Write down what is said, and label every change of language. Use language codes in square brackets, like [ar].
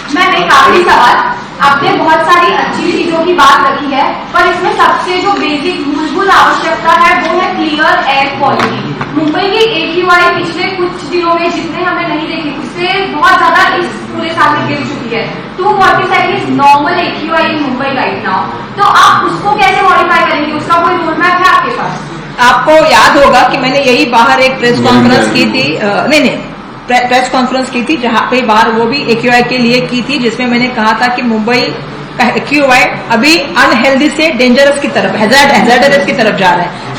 [hi] Ma'am एक आखिरी सवाल, आपने बहुत सारी अच्छी चीजों की बात रखी है, पर इसमें सबसे जो बेसिक मूलभूत आवश्यकता है वो है क्लियर एयर क्वालिटी। मुंबई की AQI पिछले कुछ दिनों में जितने हमें नहीं देखी उससे बहुत ज्यादा इस पूरे साल में गिर चुकी है। [en] 247 is normal AQI in Mumbai right now. [hi] तो आप उसको कैसे मॉडिफाई करेंगे, उसका कोई रोड मैप है आपके पास? आपको याद होगा कि मैंने यही बाहर एक प्रेस कॉन्फ्रेंस की थी, प्रेस कॉन्फ्रेंस की थी जहां पे बाहर वो भी AQI के लिए की थी, जिसमें मैंने कहा था कि मुंबई का AQI अभी अनहेल्दी से डेंजरस की तरफ, हैजार्डस की तरफ जा रहे हैं।